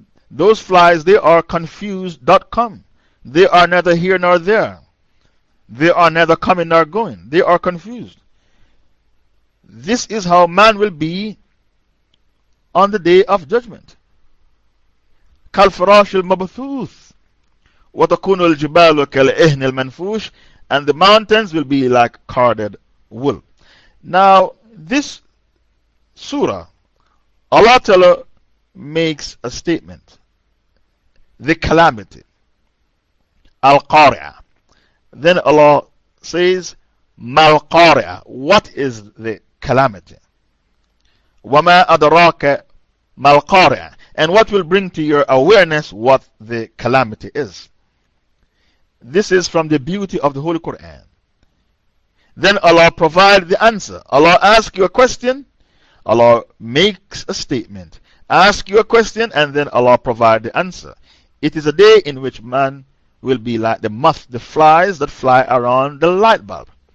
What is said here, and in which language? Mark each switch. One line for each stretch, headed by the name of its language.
English: Those flies, they are confused.com. They are neither here nor there. They are neither coming nor going. They are confused. This is how man will be on the day of judgment.
Arabic: كالفراش المبثوث وتكون الجبال كالإهن المنفوش.
English: And the mountains will be like carded wool. Now, this surah, Allah Ta'ala makes a statement. The calamity. Al-Qari'ah. Then Allah says, Mal-Qari'ah. What is the calamity?
Arabic: وما أدراك مال-Qari'ah.
English: And what will bring to your awareness what the calamity is? This is from the beauty of the Holy Quran. Then Allah provides the answer. Allah asks you a question. Allah makes a statement. Ask you a question and then Allah provides the answer. It is a day in which man will be like the moth, the flies that fly around the light bulb.